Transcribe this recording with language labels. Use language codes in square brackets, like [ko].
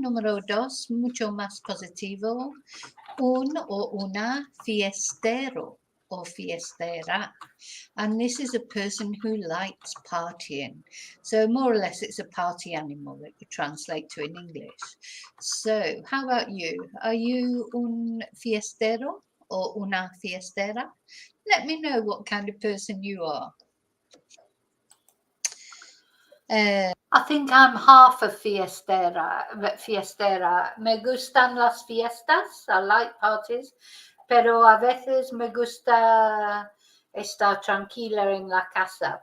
[es] Número 2, mucho más positivo. Un o una fiestero or fiestera. [en] And this is a person who likes partying. So more or less it's a party animal that you translate to in English. So how about you? Are you un fiestero or una fiestera? Let me know what kind of person you are. I think I'm half a fiestera. [es] Me gustan las fiestas. [en] I like parties, [es] pero a veces me gusta estar tranquila en la casa.